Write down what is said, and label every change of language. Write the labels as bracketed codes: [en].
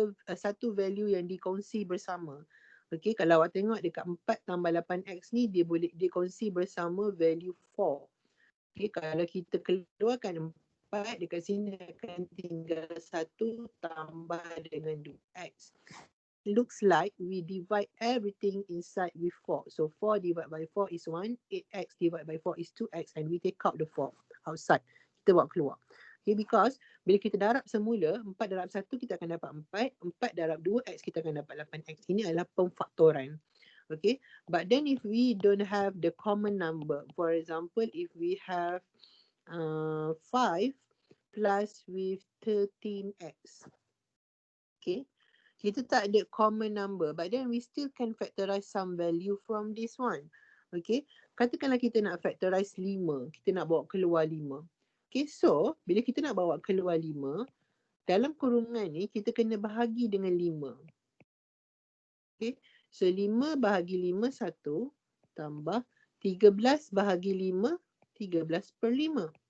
[ms] Satu value yang dikongsi bersama. Okay, kalau awak tengok dekat 4 tambah 8x ni, dia kongsi bersama value 4. Okay, kalau kita keluarkan 4, dekat sini akan tinggal 1 tambah dengan 2x. [en] Looks like we divide everything inside with 4. So 4 divided by 4 is 1. 8x divided by 4 is 2x. And we take out the 4 outside. [ms] Kita buat keluar. Okay, because bila kita darab semula, 4 darab 1 kita akan dapat 4. 4 darab 2x kita akan dapat 8x. Ini adalah pemfaktoran. [en] Okay, but then if we don't have the common number, for example, if we have 5 plus with 13x. Okay, [ms] kita tak ada [en] common number, but then we still can factorize some value from this one. [ms] Okay, katakanlah kita nak factorize 5, kita nak bawa keluar 5. Okay, so bila kita nak bawa keluar 5, dalam kurungan ni kita kena bahagi dengan 5. Okay, so 5 bahagi 5 1 tambah 13 bahagi 5, 13/5.